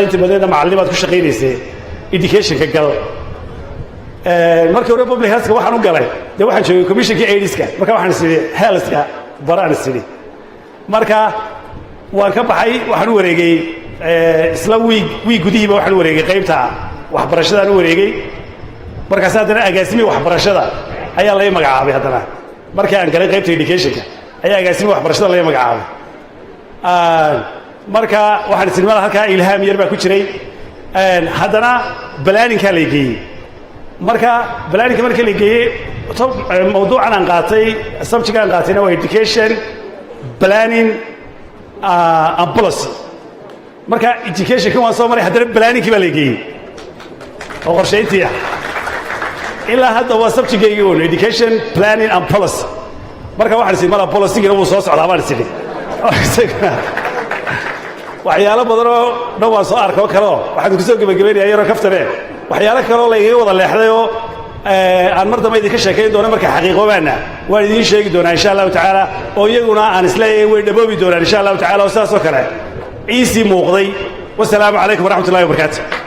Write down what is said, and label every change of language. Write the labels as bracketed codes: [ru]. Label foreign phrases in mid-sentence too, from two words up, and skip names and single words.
[so] inta badeeda macallin baad ku shaqaynaysay education-ka gal markii hore [en] public health- [so] ka waxaan u galay dee waxaan joogay commissionka AIDS-ka marka waxaan sidii health-ka baraan sidii marka waan ka baxay waxaan u wareegay isla wiig gudihiiba waxaan u wareegay qaybta waxbarashadaan u wareegay markaas haddana agaasimi waxbarashada ayaa laga magacaabay haddana markii aan galay qaybta education-ka ayaa agaasimi waxbarashada laga magacaabay marka waxaan isnimada halkaa ilhaam yar baa ku jiray haddana planning-kaa la geeyey marka planning-ka marka la geeyey mawduucan aan qaatay subject aan qaatayna waa [en] education planning and policy [so] marka education-ka waan soo maray haddana planning-kii baa la geeyey oo qorshayntii ah ilaa hadda waa subject-gaygii uun [en] education planning and policy [so] marka waxaan isii mala policy-gina wuu soo socdaa baan isii waxyaalo badanoo dhan waan soo arkoo kaleo waxaan ku soo gebagabaynayaa yaroo kaftane waxyaalo kaloo laygaga wada leexday oo aan mar dambe idinka sheekayn doono marka xaqiiqoobaana waan idiin sheegi doonaa [ar] إن شاء الله تعالى [so] oo iyaguna aan isleeyahay way dhaboobi doonaan [ar] إن شاء الله تعالى [so] oo sidaas oo kale ciisii muuqday [ar] والسلام عليكم ورحمة الله وبركاته